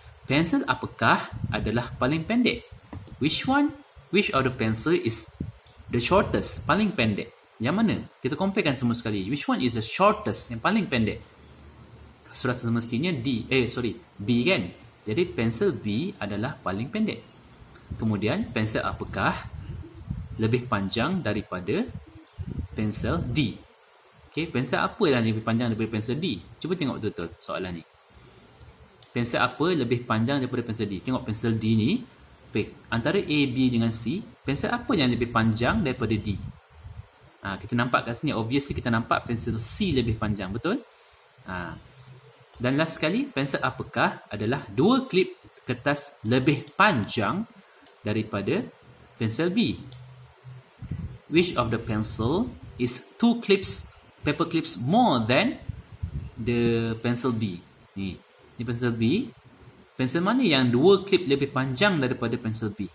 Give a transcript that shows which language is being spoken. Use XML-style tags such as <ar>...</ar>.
<ms>Pensel apakah adalah paling pendek?</ms> <en>Which of the pencil is the shortest?</en> <ms>Paling pendek. Yang mana? Kita comparekan semua sekali.</ms> <en>Which one is the shortest?</en> <ms>Yang paling pendek? Sudah semestinya B kan? Jadi pensel B adalah paling pendek. Kemudian pensel apakah lebih panjang daripada pensel D? Okey, pensel apa yang lebih panjang daripada pensel D? Cuba tengok betul-betul soalan ni. Pensel apa lebih panjang daripada pensel D? Tengok pensel D ni, antara A, B dengan C, pensel apa yang lebih panjang daripada D? Kita nampak kat sini, obviously kita nampak pensel C lebih panjang, betul? Dan last sekali, pensel apakah adalah 2 klip kertas lebih panjang daripada pensel B?</ms> <en>Which of the pencil is 2 paper clips more than the pencil B?</en> <ms>Ni pensel B. Pensel mana yang 2 klip lebih panjang daripada pensel B?</ms>